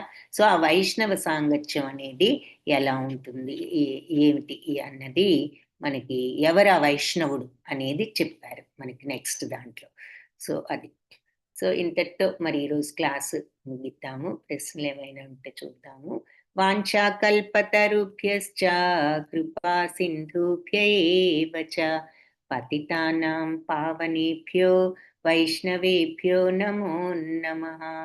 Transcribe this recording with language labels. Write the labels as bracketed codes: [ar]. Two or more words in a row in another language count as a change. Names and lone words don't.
[te] సో ఆ వైష్ణవ సాంగత్యం అనేది ఎలా ఉంటుంది, ఏమిటి అన్నది మనకి ఎవరు ఆ వైష్ణవుడు అనేది చెప్పారు మనకి నెక్స్ట్ దాంట్లో. సో అది. సో ఇంతటితో మరి ఈరోజు క్లాసు ముగిద్దాము. ప్రశ్నలు ఏమైనా ఉంటే చూద్దాము. [sa] వాంఛాకల్పతరుభ్యశ్చ కృపా సింధుభ్య ఏవ చ పతితానాం పావనేభ్యో వైష్ణవేభ్యో నమో నమః.